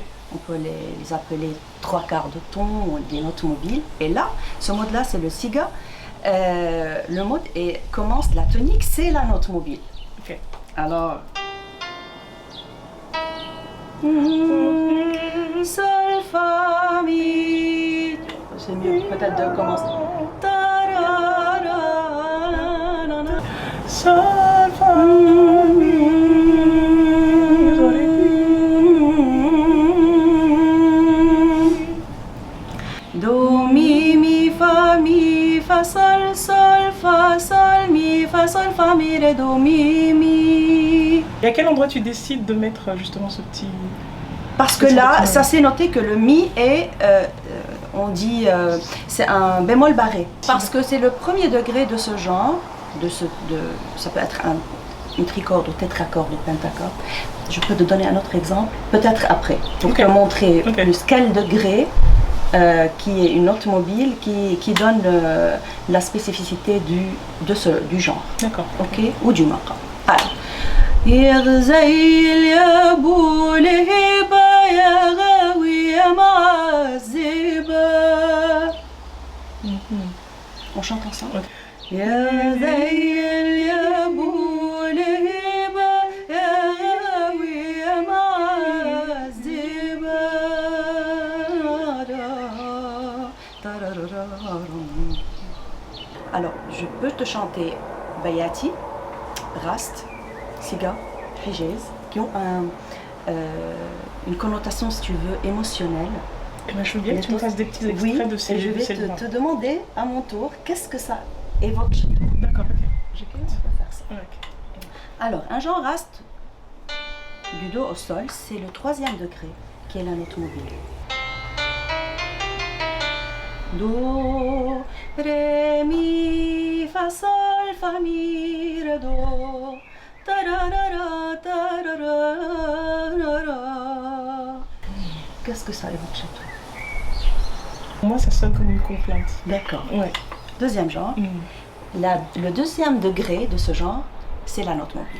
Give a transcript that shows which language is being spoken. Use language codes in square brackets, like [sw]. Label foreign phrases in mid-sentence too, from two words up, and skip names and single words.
[fr] On peut les appeler 3/4 de ton ou des notes mobiles. Et là, ce mode-là, c'est le siga. Le mode commence, la tonique, c'est la note mobile. Ok. Alors. Sol, fa, mi. C'est mieux peut-être de commencer. Sol, fa, mi, do, mi, fa, sol, sol, fa, mi, ré, do, mi. Et à quel endroit tu décides de mettre justement ce petit... Parce que là, ça s'est noté que le mi est, on dit, c'est un bémol barré. Parce que c'est le premier degré de ce genre, ça peut être une tricorde ou tétracorde ou pentacorde. Je peux te donner un autre exemple, peut-être après, pour te montrer plus quel degré, qui est une note mobile, qui donne la spécificité du genre. D'accord. Ok, ou du maqam. Alors. [ar] يغزيل يا ابو لهيبه يا غاوي يا معذبه. [fr] On chante ensemble. [ar] يا زيل يا ابو لهيبه يا غاوي يا معذبه. [fr] Alors, je peux te chanter Bayati, Rast, Siga, Hijaz, qui ont une connotation, si tu veux, émotionnelle. Et ben, je veux bien que tu me fasses des petits extraits de ces et je vais de ces te demander à mon tour, qu'est-ce que ça évoque chez toi? D'accord, ok. On peut faire ça. Ouais, ok. Alors, un genre rast du do au sol, c'est le 3e degré, qui est la note mobile. Do, ré, mi, fa, sol, fa, mi, ré, do. Qu'est-ce que ça évoque chez toi? Pour moi, ça sonne comme une complainte. D'accord. Ouais. Deuxième genre. Le 2e degré de ce genre, c'est la note mobile.